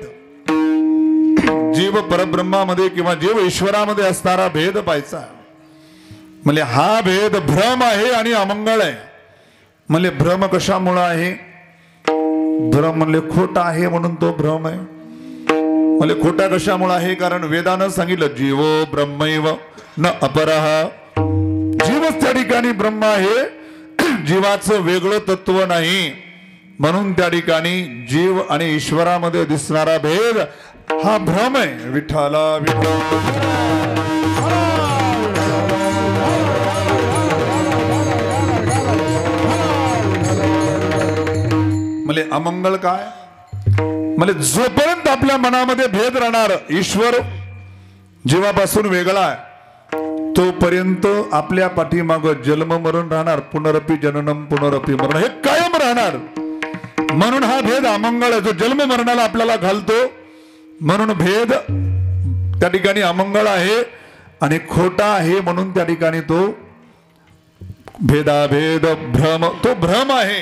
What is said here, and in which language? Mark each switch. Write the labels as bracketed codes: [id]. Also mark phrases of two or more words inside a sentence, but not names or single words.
[mr] जीव परब्रह्मामध्ये किंवा जीव ईश्वरामध्ये असणारा भेद पाहिजे. म्हणजे हा भेद भ्रम आहे आणि अमंगळ आहे. म्हणजे भ्रम कशामुळे आहे? भ्रम म्हणजे खोटा आहे म्हणून तो भ्रम आहे. म्हणजे खोटा कशामुळे आहे? कारण वेदानं सांगितलं [sa] जीवो ब्रह्मैव न अपरः. [mr] जीवच त्या ठिकाणी ब्रह्म आहे, जीवाचं वेगळं तत्व नाही. म्हणून त्या ठिकाणी जीव आणि ईश्वरामध्ये दिसणारा भेद हा भ्रम आहे. विठ्ठला मले अमंगल काय मले जोपर्यंत आपल्या मनामध्ये भेद राहणार, ईश्वर जीवापासून वेगळा आहे तोपर्यंत आपल्या पाठीमाग जन्म मरण राहणार. [sa] पुनरपी जननम पुनरपी मरण [mr] हे कायम राहणार. म्हणून हा भेद अमंगळ आहे, जो जन्म मरणाला आपल्याला घालतो. म्हणून भेद त्या ठिकाणी अमंगळ आहे आणि खोटा आहे. म्हणून त्या ठिकाणी तो भेदाभेद भ्रम, तो भ्रम आहे.